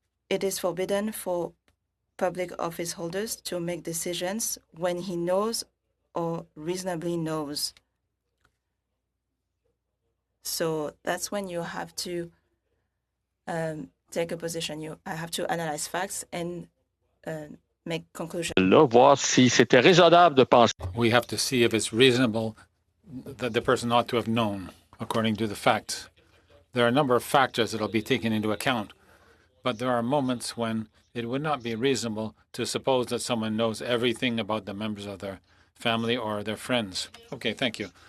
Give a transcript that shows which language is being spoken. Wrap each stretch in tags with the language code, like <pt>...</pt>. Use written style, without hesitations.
<en>It is forbidden for public office holders to make decisions when he knows or reasonably knows. So that's when you have to take a position. I have to analyze facts and make conclusions.</en> <fr>Là, voir si c'était raisonnable de penser.</fr> <en>We have to see if it's reasonable that the person ought to have known, according to the facts. There are a number of factors that will be taken into account, but there are moments when it would not be reasonable to suppose that someone knows everything about the members of their family or their friends. Okay, thank you.</en>